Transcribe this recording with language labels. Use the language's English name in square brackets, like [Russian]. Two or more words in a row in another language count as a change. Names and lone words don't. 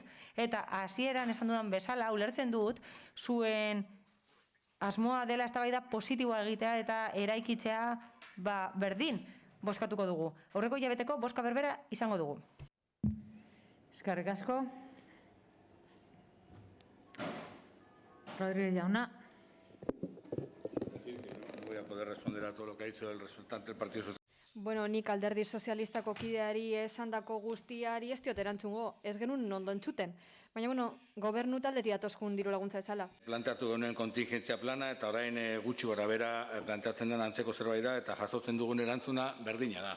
[Basque] Eta hasieran esan dudan bezala, ulertzen dut, zuen asmoa dela eztabaida positiboa egitea eta eraikitzea berdin bozkatuko dugu. Aurreko hilabeteko bozka berbera izango dugu. Eskerrik asko. Rodríguez jauna. [Spanish] Voy a poder responder a todo lo que ha dicho el representante del Partido Socialista. [Basque] Bueno, nik Alderdi Sozialistako kideari esandako guztiari ez diot erantzungo, ez genuen ondo entzuten. Baina, bueno, gobernu taldetik datozkun diru laguntza ezala. Planteatu genuen kontingentzia plana, eta orain gutxi gorabehera planteatzen den antzeko zerbait da, eta jasotzen dugun erantzuna berdina da.